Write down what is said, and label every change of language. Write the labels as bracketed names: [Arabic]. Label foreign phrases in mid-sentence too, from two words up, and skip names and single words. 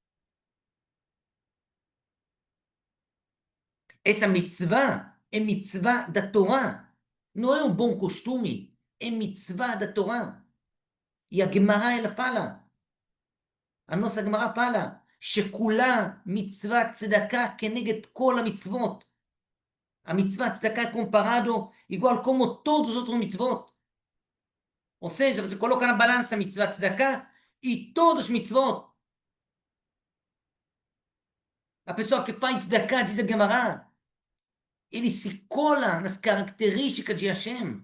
[Portuguese] Essa mitzvah é mitzvah da Torá, não é um bom costume, é mitzvah da Torá. E a Gemara ela fala, a nossa Gemara fala, [Hebrew] שכולה מצוות צדקה כנגד כל המצוות. [Portuguese] A mitzvah tzedakah é comparado igual como todos os outros mitzvot. Ou seja, você coloca na balança a mitzvah tzedakah e todos os mitzvot. A pessoa que faz tzedakah, diz a Gemara, ele se cola nas características de Hashem.